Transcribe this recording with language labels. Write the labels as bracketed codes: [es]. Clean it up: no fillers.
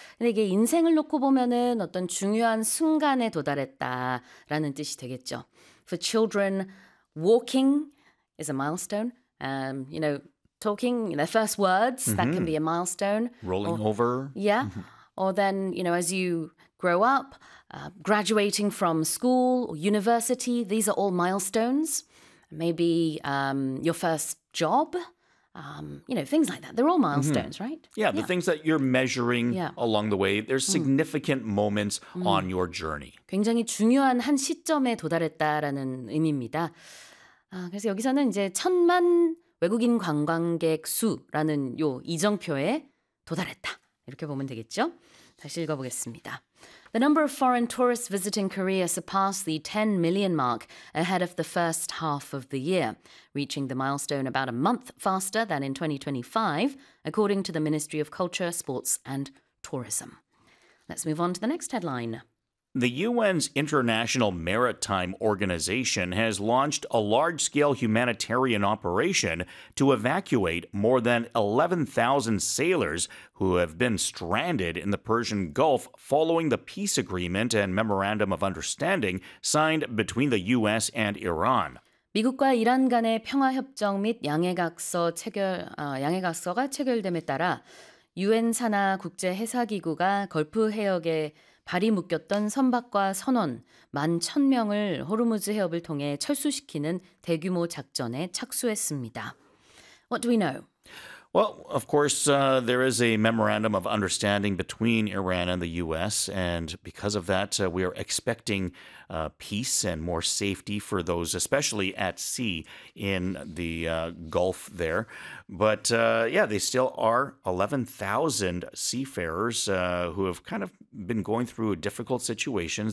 [ko] 근데 이게 인생을 놓고 보면은 어떤 중요한 순간에 도달했다라는 뜻이 되겠죠. [en] For children, walking is a milestone. You know, talking, their first words, that can be a milestone. Rolling over. Yeah. Or then, you know, as you grow up, graduating from school or university, these are all milestones. Maybe your first job. You know, things like that. They're all milestones, right? Yeah, the things that you're measuring along the way. There's significant moments on your journey. [ko] 굉장히 중요한 한 시점에 도달했다라는 의미입니다. 그래서 여기서는 이제 천만 외국인 관광객 수라는 요 이정표에 도달했다. 이렇게 보면 되겠죠? 다시 읽어보겠습니다. [en] The number of foreign tourists visiting Korea surpassed the 10 million mark ahead of the first half of the year, reaching the milestone about a month faster than in 2025, according to the Ministry of Culture, Sports and Tourism. Let's move on to the next headline. The UN's International Maritime Organization has launched a large-scale humanitarian operation to evacuate more than 11,000 sailors who have been stranded in the Persian Gulf following the peace agreement and memorandum of understanding signed between the U.S. and Iran. [ko] 미국과 이란 간의 평화협정 및 양해각서가 체결됨에 따라 UN 산하 국제해사기구가 걸프 해역에 발이 묶였던 선박과 선원 만 1,000명을 호르무즈 해협을 통해 철수시키는 대규모 작전에 착수했습니다. [en] What do we know? Well, of course, there is a memorandum of understanding between Iran and the U.S., and because of that, we are expecting peace and more safety for those, especially at sea in the Gulf there. But they still are 11,000 seafarers who have kind of been going through difficult situations.